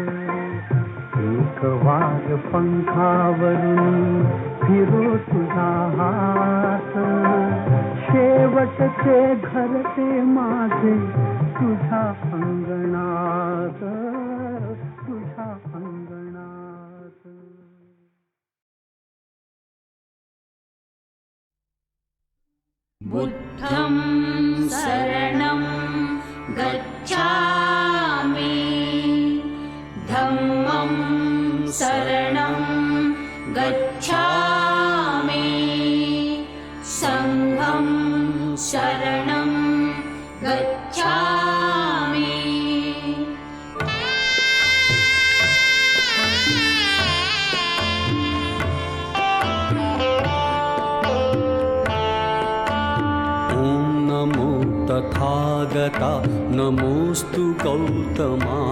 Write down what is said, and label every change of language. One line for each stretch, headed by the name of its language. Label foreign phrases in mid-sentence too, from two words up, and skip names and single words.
Marathi: एक वार पंखावरून फिरो तुझा हात, शेवटचे घर ते माझे तुझ्या अंगणात, तुझ्या अंगणात.
Pali: बुद्धं शरणं गच्छामि, धम्मं शरणं गच्छामि, संघं शरणं गच्छामि.
Marathi: तथागता नमोस्तु गौतमा.